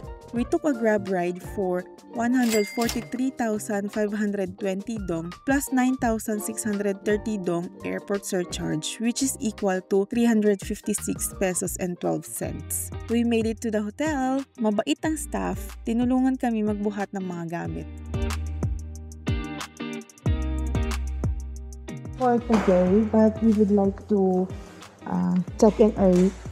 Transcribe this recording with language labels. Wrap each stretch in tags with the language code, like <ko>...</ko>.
<en>We took a Grab ride for 143,520 dong plus 9,630 dong airport surcharge, which is equal to 356 pesos and 12 cents. We made it to the hotel.</en> <tl>Mabait ang staff. Tinulungan kami magbuhat ng mga gamit.</tl> <en>For today, but we would like to check in early.</en>